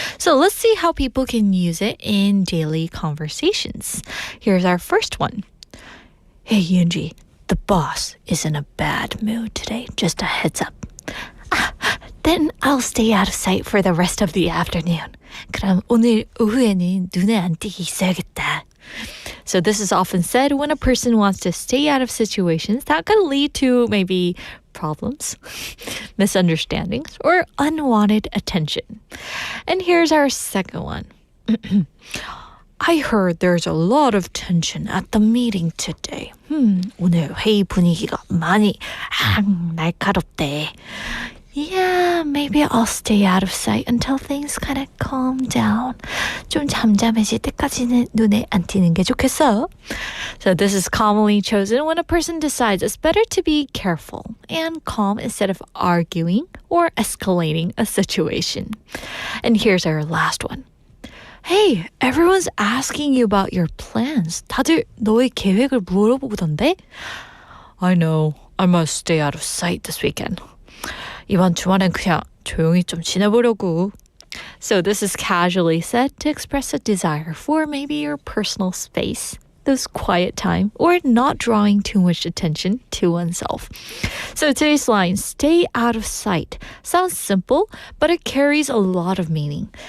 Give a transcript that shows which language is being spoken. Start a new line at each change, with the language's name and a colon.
English: So let's see how people can use it in daily conversations. Here's our first one. Hey, Yoonji, the boss is in a bad mood today. Just a heads up. Then I'll stay out of sight for the rest of the afternoon.
Korean: 그럼 오늘 오후에는 눈에 안 띄게 있어야겠다.
English: So this is often said when a person wants to stay out of situations that could lead to maybe problems, misunderstandings, or unwanted attention. And here's our second one. I heard there's a lot of tension at the meeting today.
Korean: 오늘 회의 분위기가 많이 날카롭대.
English: Yeah, maybe I'll stay out of sight until things kind of calm down.
Korean: 좀 잠잠해질 때까지는 눈에 안 띄는 게 좋겠어.
English: So this is commonly chosen when a person decides it's better to be careful and calm instead of arguing or escalating a situation. And here's our last one. Hey, everyone's asking you about your plans.
Korean: 다들 너의 계획을 물어보던데?
English: I know. I must stay out of sight this weekend.
Korean: 이번 주말엔 그냥 조용히 좀 지내보려고.
English: So this is casually said to express a desire for maybe your personal space, those quiet time, or not drawing too much attention to oneself. So today's line, stay out of sight, sounds simple, but it carries a lot of meaning.